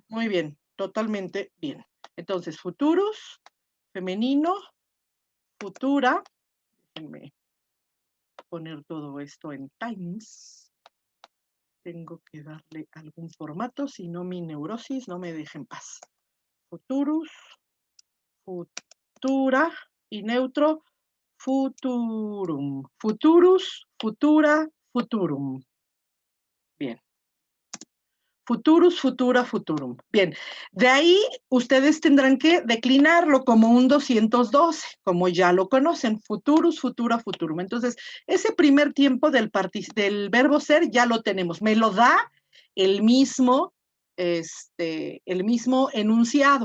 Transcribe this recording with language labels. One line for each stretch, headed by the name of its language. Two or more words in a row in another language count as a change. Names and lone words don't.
Spanish: Muy bien, totalmente bien. Entonces, futurus, femenino, futura. Déjenme poner todo esto en times. Tengo que darle algún formato, si no mi neurosis no me deja en paz.
Latin: Futurus, futura
Spanish: y neutro,
Latin: futurum. Futurus, futura, futurum.
Spanish: Bien.
Latin: Futurus, futura, futurum.
Spanish: Bien, de ahí ustedes tendrán que declinarlo como un 212, como ya lo conocen,
Latin: futurus, futura, futurum.
Spanish: Entonces, ese primer tiempo del verbo ser ya lo tenemos. Me lo da el mismo enunciado.